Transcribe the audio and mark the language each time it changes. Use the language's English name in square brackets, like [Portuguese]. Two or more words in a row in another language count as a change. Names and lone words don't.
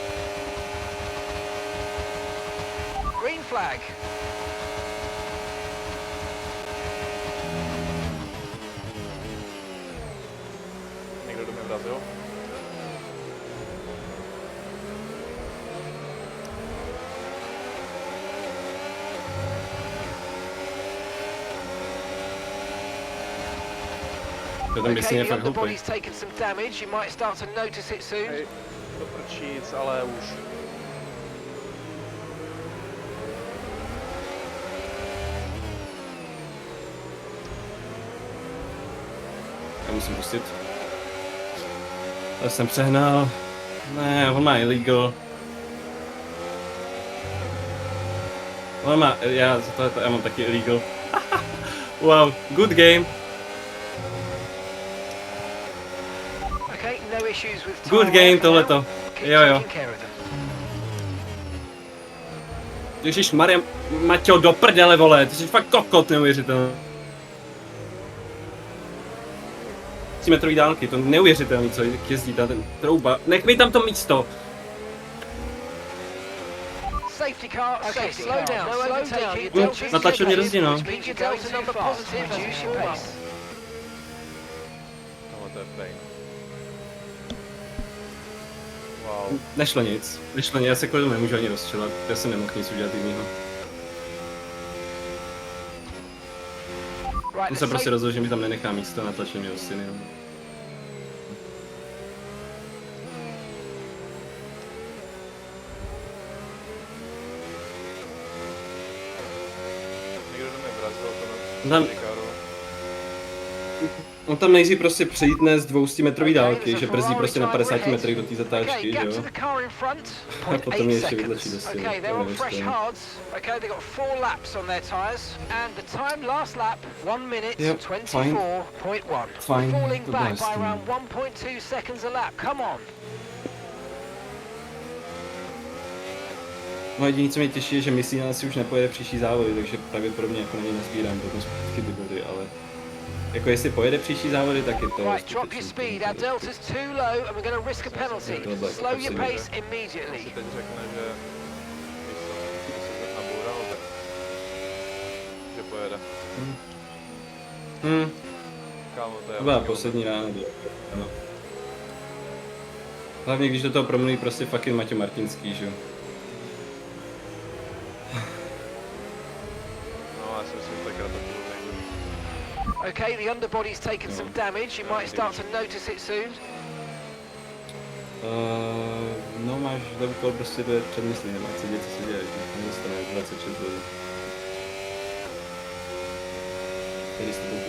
[English] Green flag. [Czech] Někdo do mě vrazil? To tam myslím je [English] the [Czech] fakt hloupý. [English] underbody's taken some damage. You might start to notice it soon. [Czech] Hej, to prčíc, ale už. Já musím pustit. Já jsem přehnal. Ne, on má illegal. On má, já mám taky illegal. [English] Wow, good game. Okay, no issues with Good tyre game wear for [Czech] tohleto. [English] now. Keep [Czech] Jo. [English] taking care of them. [Czech] Ježišmarja, Maťo, do prdele, vole, ty jsi fakt kokot neuvěřitelný. 3 metrový dálky, to neuvěřitelný, co jezdí ta ten trouba. Nech mi tam to místo. [English] Safety car, okay, slow down, no overtaking. [Czech] Natlačil mě do zdi, no. [English] Which means your delta number positive, reduce your pace. [Czech] Tohle to je [English] pain. Wow. [Czech] Nešlo nic, já se kvůli tomu nemůžu ani rozčilovat, já jsem nemohl nic udělat jinýho. On se prostě rozhodl, že mi tam nenechá místo, natlačil mě do stěny. No. Někdo do mě vrazil, to Tam- na Ricardo. On tam nejdřív prostě přejítne z 200 metrový [English] Okay, [Czech] dálky, [English] there's [Czech] že [English] a [Czech] brzdí [English] Ferrari [Czech] prostě na [English] tyre [Czech] 50 [English] ahead. [Czech] metrech do té zatáčky, [English] Okay, [Czech] že [English] gap [Czech] jo? [English] to the car in front, [Czech] A potom je [English] 0.8 [Czech] ještě vytlačí do [English] seconds. [Czech] stěny, [English] Okay, [Czech] to [English] they're on [Czech] nevím, [English] fresh [Czech] co je. [English] hards. Okay, they got 4 laps on their tyres, and the time last lap 1 minute Yep, 24.1. Fine, Falling to back blast by them. around 1.2 seconds a lap. Come on. [Czech] No jediný, co mě těší, je, že Messina asi už nepojede příští závody, takže pravděpodobně jako na něj nazbírám potom zpátky ty body, ale jako jestli pojede příští závody, tak je to [English] Right, drop your speed. Our delta's too low and we're going to risk a penalty. Slow your pace immediately. [Czech] Si teď řekne, že víš co, že se naboural, tak že pojede. Kámo, to je... To byla poslední rána, ano. Hlavně když do toho promluví prostě fucking Maťo Martinský, že jo. No, já si myslím, že tenkrát to bylo někdy. [English] Okay, the underbody's taken some damage. You might start to notice it soon. [Czech] No máš do úkol prostě to je předmyslí, nemá co děje, co se děje, že nedostane 26 bodů. Tady se to bude.